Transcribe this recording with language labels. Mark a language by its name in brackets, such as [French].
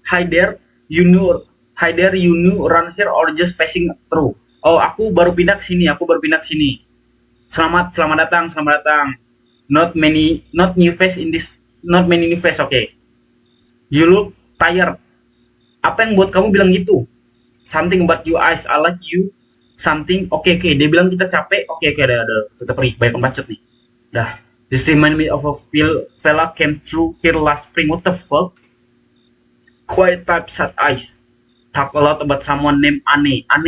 [English] Hi there, you new run here or just passing through? [Indonesian] Oh, aku baru pindah ke sini. Selamat datang. [English] Not many new face. Okay. You look tired. [Indonesian] Apa yang buat kamu bilang gitu? [English] Something about your eyes, I like you. [Indonesian] Something. Oke. Dia bilang kita capek. Oke, ada. Kita pergi. Banyak bacot nih. Dah. [English] This remind me of a fella came through here last spring. What the fuck? Quiet type, sad eyes. Talk a lot about someone named Ane.